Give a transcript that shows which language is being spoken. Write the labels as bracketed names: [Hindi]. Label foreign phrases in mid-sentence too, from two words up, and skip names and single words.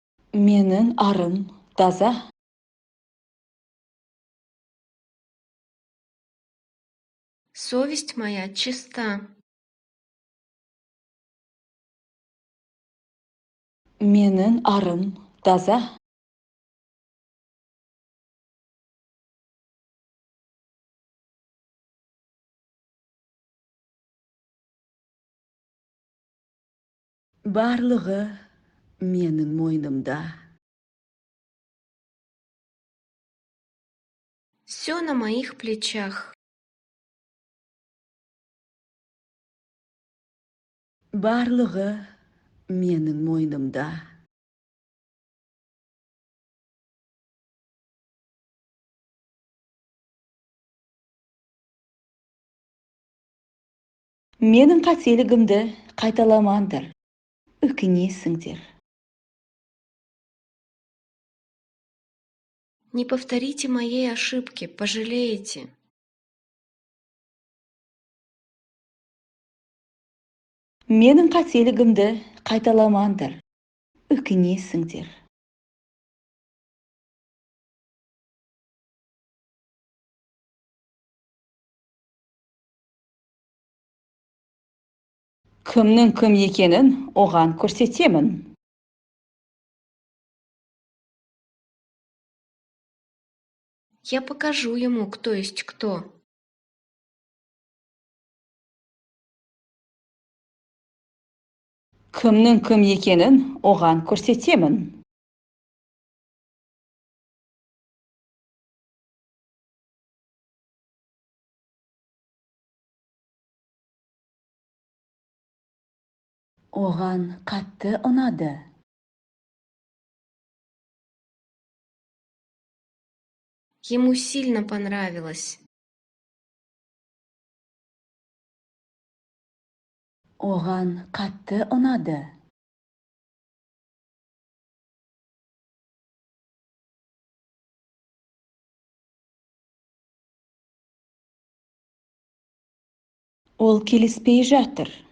[Kazakh] Менің арым таза. [Russian] Совесть моя чиста. [Kazakh] Менің арым таза. Барлығы менің мойнымда. [Russian] Все на моих плечах. [Kazakh] Барлығы менің мойнымда. Менің қателігімді қайталамаңдар, өкінесіңдер. [Russian] Не повторите моей ошибки, пожалеете. [Kazakh] Менің қателігімді қайталамаңдар, өкінесіңдер. Кімнің кім екенін оған көрсетемін. [Russian] Я покажу ему, кто есть кто. [Kazakh] Кімнің кім екенін оған көрсетемін. Оған қатты ұнады. [Russian] Ему сильно понравилось. [Kazakh] Оған қатты ұнады. Ол келіспей жатыр.